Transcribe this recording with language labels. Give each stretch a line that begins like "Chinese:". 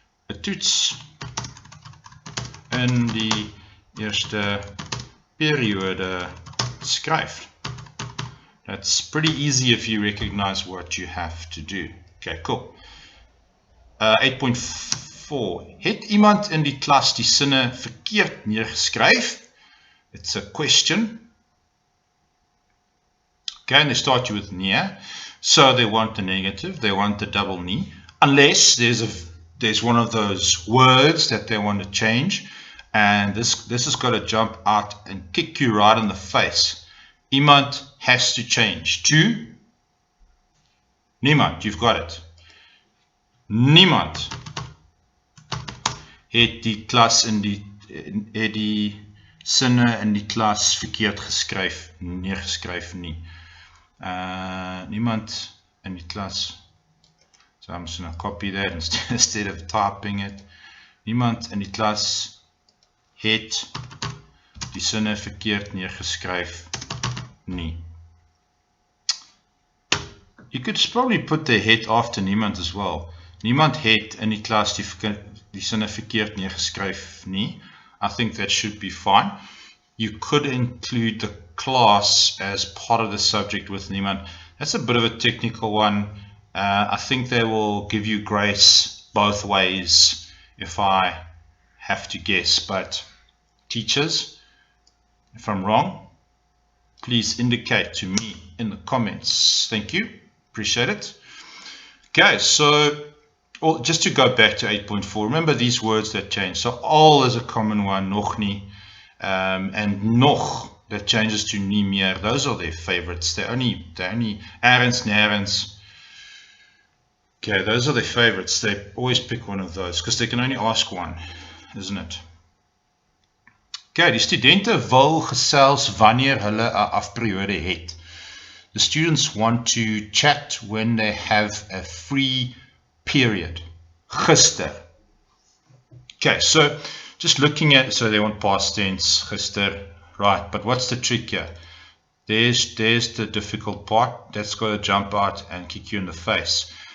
Afrikaans: 'n toets in die eerste periode skryf.
English: That's pretty easy if you recognize what you have to do. Okay, cool. 8.4.
Afrikaans: Het iemand in die klas die sinne verkeerd neergeskryf?
English: It's a question. Okay, and they start you with nee. So they want the negative, they want the double nie. Unless there's one of those words that they want to change. And this has got to jump out and kick you right in the face. Iemand has to change to niemand. You've got it.
Afrikaans: Niemand het die klas het die sinne in die klas verkeerd neergeskryf nie. Niemand in die klas.
English: So I'm just going to copy that instead of typing it.
Afrikaans: Niemand in die klas het die sinne verkeerd neergeskryf nie.
English: You could probably put the het after niemand as well.
Afrikaans: Niemand het in die klas die sinne verkeerd neergeskryf nie.
English: I think that should be fine. You could include the class as part of the subject with niemand. That's a bit of a technical one. I think they will give you grace both ways if I have to guess. But teachers, if I'm wrong, please indicate to me in the comments. Thank you. Appreciate it. Okay, so just to go back to 8.4, remember these words that change. So al is a common one, nog nie, and nog that changes to nie meer. Those are their favorites. They're only errands, nergens. Okay, those are their favorites. They always pick one of those because they can only ask one, isn't it?
Afrikaans: Okay, die studente wil gesels wanneer hulle 'n afperiode het.
English: The students want to chat when they have a free period. Gister. Okay, so just looking at, so they want past tense, gister, right, but what's the trick here? There's the difficult part. That's got to jump out and kick you in the face.